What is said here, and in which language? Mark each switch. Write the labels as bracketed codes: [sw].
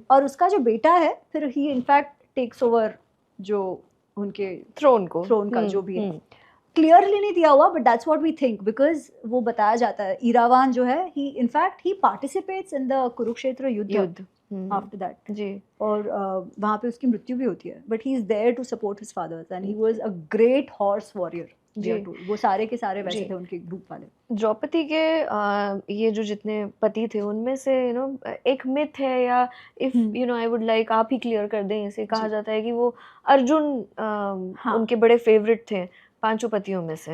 [hi] और उसका जो बेटा है फिर [en] he in fact takes over [hi] जो उनके थ्रोन का जो भी है, क्लियरली नहीं दिया हुआ, [en] but that's what we think, because [hi] वो बताया जाता है इरावान जो है [en] he in fact he participates in the [hi] Kurukshetra युद्ध after that जी. और वहाँ पे उसकी मृत्यु भी होती है, [en] but he is there to support his fathers and he was a great horse warrior. [hi] वो सारे के सारे वैसे थे उनके ग्रुप वाले. द्रौपदी के ये जो जितने पति थे उनमें से एक मिथ है, या [en] if I would like [hi] आप ही क्लियर कर दें इसे. कहा जाता है कि वो अर्जुन उनके बड़े फेवरेट थे 5 पतियों में से.